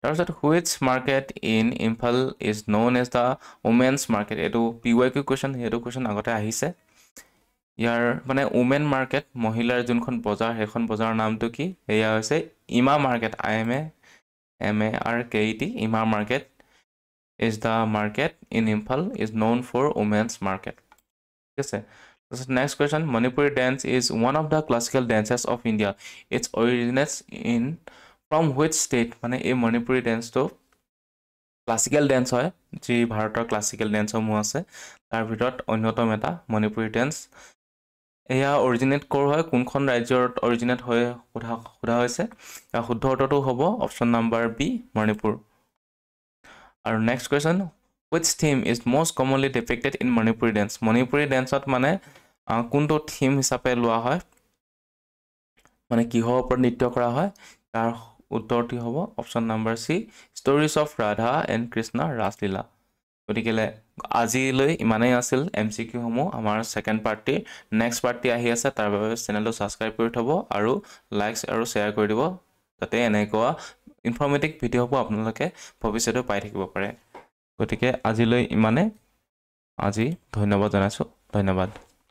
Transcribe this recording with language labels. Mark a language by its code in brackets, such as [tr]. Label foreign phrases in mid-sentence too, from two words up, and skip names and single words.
[en] তাৰপিছত which market in Imphal is known as the women's market [as] এইটো PYQ কুৱেশ্যন সেইটো কুৱেশ্যন আগতে আহিছে ইয়াৰ মানে [en] women market [as] মহিলাৰ যোনখন বজাৰ সেইখন বজাৰৰ নামটো কি এয়া হৈছে [en] ইমা মাৰ্কেট IMAMARKET ইমা মাৰ্কেট is the market in Imphal is known for women's market. Yes, next question. Manipuri dance is one of the classical dances of India. It originates in from which state? [as] মানে এই Manipuri dance to [en] classical dance [as] হয় যি ভাৰতৰ [en] classical dance [as] সমূহ আছে তাৰ ভিতৰত অন্যতম এটা Manipuri dance এয়া অৰিজিনেট কৰ হয় কোনখন ৰাজ্যত অৰিজিনেট হয় সোধা হৈছে ইয়াৰ শুদ্ধ উত্তৰটো হ'ব [en] option number B [as] মণিপুৰ আৰু [en] next question which theme is most commonly depicted in Manipuri dance [as] Manipuri danceত মানে কোনটো থিম হিচাপে লোৱা হয় মানে কিহৰ ওপৰত নৃত্য কৰা হয় তাৰ উত্তৰটি হ'ব [en] option number C stories of Radha and Krishna [as] ৰাসলীলা গতিকে আজিলৈ ইমানেই আছিল MCQ সমূহ আমাৰ [en] second party next party [as] আহি আছে তাৰ বাবে চেনেলটো সাবস্ক্ৰাইব কৰি থব আৰু লাইকস আৰু শেয়াৰ কৰি দিব যাতে এনেকুৱা [en] informative videos [as] আপোনালোকে ভৱিষ্যতে পাই থাকিব পাৰে গতিকে আজিলৈ ইমানে আজি ধন্যবাদ জনাইছো ধন্যবাদ